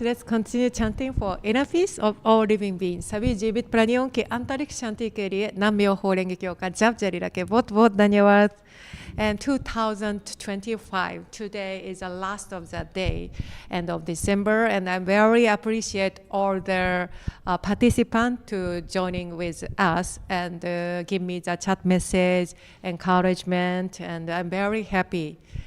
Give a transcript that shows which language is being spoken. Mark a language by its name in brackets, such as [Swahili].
[English] Let's continue chanting for inner peace of all living beings. [Hindi] सभी जीवित प्राणियों के आंतरिक शांति के लिए नामयों होलेंगे क्यों का जप जारी रखें. बहुत बहुत धन्यवाद. [English] And 2025, today is the last of the day, end of December, and I very appreciate all the participants to joining with us and give me the chat message, encouragement, and I'm very happy.